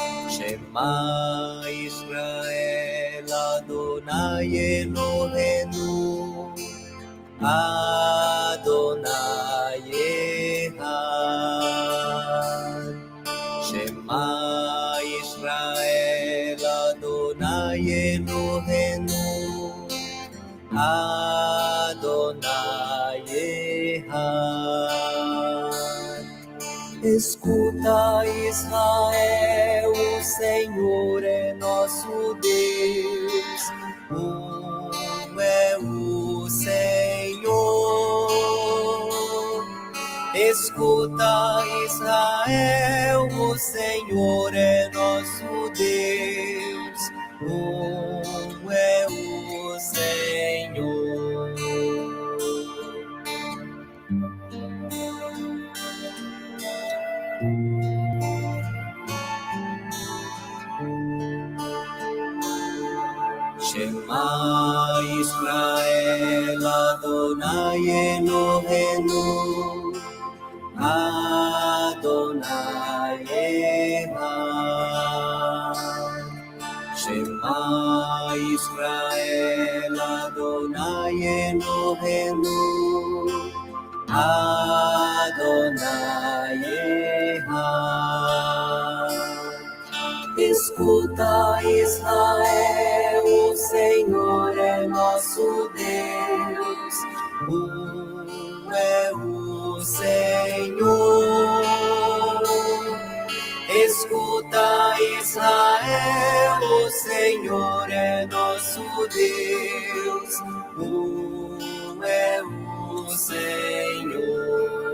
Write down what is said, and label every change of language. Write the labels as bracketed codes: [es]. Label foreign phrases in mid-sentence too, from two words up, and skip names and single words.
[he] שמע ישראל אדני אלהינו אדני אחד. שמע ישראל אדני אלהינו אדני אחד. [pt] Escuta, Israel, o Senhor é nosso Deus, é o Senhor. Escuta, Israel, o Senhor é nosso Deus, é o Senhor. [he] שמע ישראל אדני אלהינו אדני אחד. שמע ישראל אדני אלהינו אדני אחד. [pt] Escuta, Israel, o Senhor é nosso Deus, é o Senhor. Escuta, Israel, o Senhor é nosso Deus, é o Senhor.